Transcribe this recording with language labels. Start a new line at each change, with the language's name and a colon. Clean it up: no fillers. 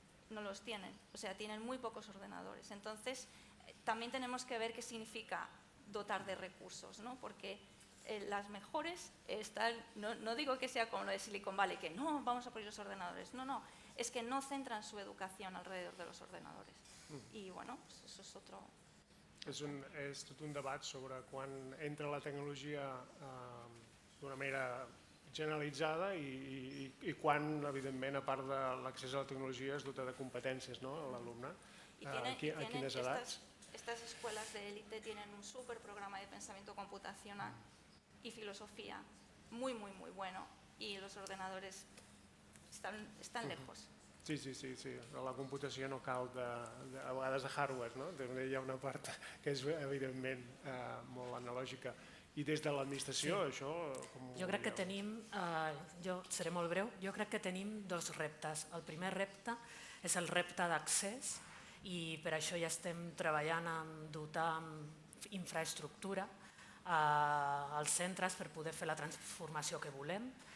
Spanish: No los tienen, o sea, tienen muy pocos ordenadores. Entonces, también tenemos que ver qué significa dotar de recursos, ¿no? Porque las mejores están, no digo que sea como lo de Silicon Valley, que no, vamos a poner los ordenadores, no, es que no centran su educación alrededor de los ordenadores. Y bueno, pues eso es otro...
Catalan: És tot un debat sobre quan entra la tecnologia d'una manera generalitzada i quan, evidentment, a part de l'accés a la tecnologia, es dota de competències, no?, a l'alumne. A quines edats?
Spanish: Estas escuelas de élite tienen un súper programa de pensamiento computacional y filosofía muy, muy, muy bueno, y los ordenadores están lejos.
Catalan: Sí, la computació no cal a vegades de hardware, no? També hi ha una part que és evidentment molt analògica. I des de l'administració, això... Jo crec que tenim, jo seré molt breu, jo crec que tenim dos reptes. El primer repte és el repte d'accés, i per això ja estem treballant en dotar amb infraestructura als centres per poder fer la transformació que volem.